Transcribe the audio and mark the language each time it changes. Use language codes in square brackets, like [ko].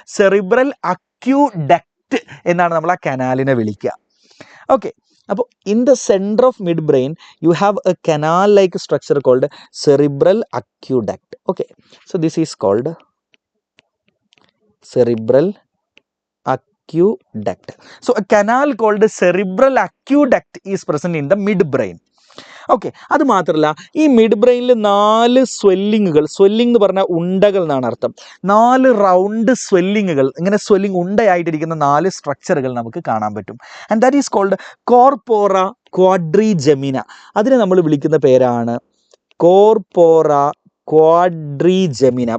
[ml] Cerebral aqueduct എന്നാണ് നമ്മൾ ആ കനാലിനെ വിളിക്കുക. [en] Okay, അപ്പോൾ in the centre of mid brain you have a canal like structure called cerebral aqueduct. Okay, so this is called cerebral aqueduct. So a canal called cerebral aqueduct is present in the midbrain. [ml] Okay, അത് മാത്രമല്ല ഈ mid ബ്രെയിനിൽ 4 സ്വെല്ലിങ്ങുകൾ, swelling എന്ന് പറഞ്ഞാൽ ഉണ്ടകൾ എന്നാണ് അർത്ഥം. 4 round സ്വെല്ലിങ്ങുകൾ, ഇങ്ങനെ swelling ഉണ്ടയായിട്ടിരിക്കുന്ന 4 സ്ട്രക്ചറുകൾ നമുക്ക് കാണാൻ പറ്റും. [en] And that is called corpora quadrigemina. [ml] അതിനെ നമ്മൾ വിളിക്കുന്ന പേരാണ് കോർപോറ ക്വാഡ്രിജെമിന.